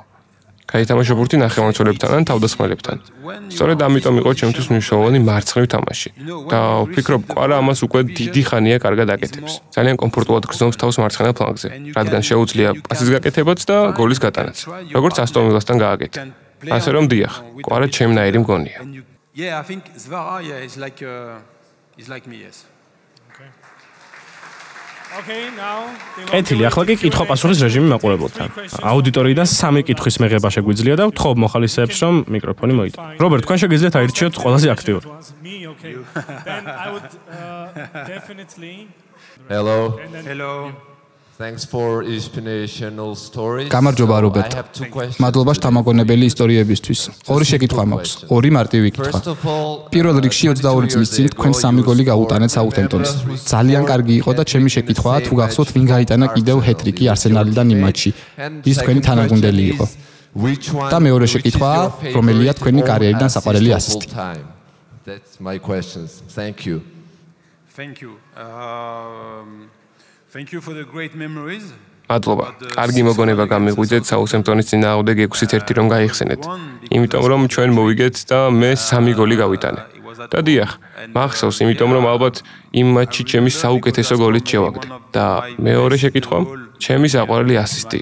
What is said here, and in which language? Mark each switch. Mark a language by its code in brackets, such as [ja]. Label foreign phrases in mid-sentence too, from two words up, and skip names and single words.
[ka] გაითამაშო ბურთი ნახევარმცველებთან ან თავდამსხმელებთან. სწორედ ამიტომ იყო ჩემთვის მნიშვნელოვანი მარცხნივ თამაში. და ვფიქრობ, კვარა ამას უკვე დიდი ხანია კარგად აკეთებს. ძალიან კომფორტულად გრძნობს თავს მარცხენა ფლანგზე, რადგან შეუძლია პასის გაკეთებაც და გოლის გატანაც. როგორც ასტონ ვილასთან გააკეთა. ასე რომ დიახ, კვარა ჩემნაირი მგონია. [en] Yeah, I think Zvara is like me, yes. Okay, now [ka] ეთილი, ახლა კი კითხვა-პასუხის რეჟიმი მაყურებელთან. აუდიტორიიდან 3 კითხვის მეღება შეგვიძლია და ვთხოვ მოხალისეებს, რომ მიკროფონი მოიტანონ. რობერტ, თქვენ შეგიძლიათ აირჩიოთ ყველაზე აქტიური. [en] me, okay. Then I would definitely Hello. Hello. Thanks for inspirational stories. [ka] გამარჯობა რობერტ. [en] I have two questions. [ka] მადლობა შთამაგონებელი ისტორიებისთვის. ორი შეკითხვა მაქვს. ორი მარტივი კითხვა. [en] First of all, [ka] პირველ რიგში 22 წლის წინ თქვენ 3 გოლი გაუტანეთ საუთემპტონს. ძალიან კარგი იყო და ჩემი შეკითხვაა თუ გახსოვთ ვინ გაიტანა კიდევ ჰეტრიკი არსენალიდან იმ მატჩში. ის თქვენი თანაგუნდელი იყო. და მეორე შეკითხვაა, რომელია თქვენი კარიერიდან საყვარელი ასისტი. [en] That's my questions. Thank you. Thank you. Thank you for the great memories. [ka] მადლობა. კარგი მოგონება გამიღვიძეთ საუთემპტონის წინააღმდეგ 6-1 რომ გაიხსენეთ. იმიტომ რომ ჩვენ მოვიგეთ და მე 3 გოლი გავიტანე. და დიახ, მახსოვს, იმიტომ რომ ალბათ იმ მატჩში ჩემი საუკეთესო გოლით შევაგდე. და მეორე შეკითხვა, ჩემი საყვარელი ასისტი.